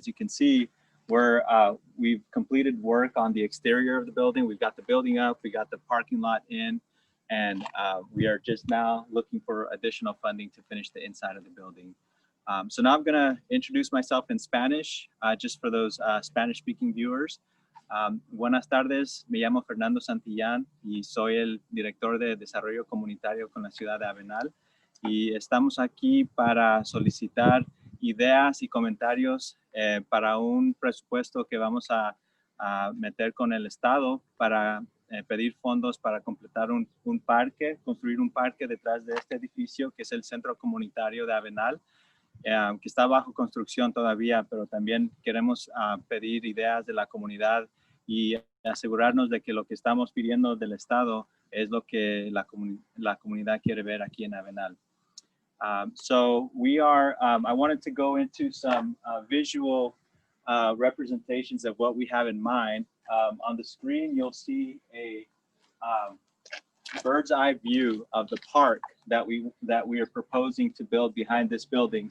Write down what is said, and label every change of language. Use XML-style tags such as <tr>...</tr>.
<en>As you can see, we've completed work on the exterior of the building. We've got the building up, we got the parking lot in, and we are just now looking for additional funding to finish the inside of the building. So now I'm gonna introduce myself in Spanish, just for those Spanish-speaking viewers.</en> <es>Buenas tardes, me llamo Fernando Santillán y soy el director de desarrollo comunitario con la ciudad de Avenal, y estamos aquí para solicitar ideas y comentarios para un presupuesto que vamos a meter con el Estado para pedir fondos para completar un parque, construir un parque detrás de este edificio que es el Centro Comunitario de Avenal, que está bajo construcción todavía, pero también queremos pedir ideas de la comunidad y asegurarnos de que lo que estamos pidiendo del Estado es lo que la comunidad quiere ver aquí en Avenal.</es> <en>So we are, I wanted to go into some visual representations of what we have in mind. On the screen, you'll see a bird's eye view of the park that we are proposing to build behind this building.</en>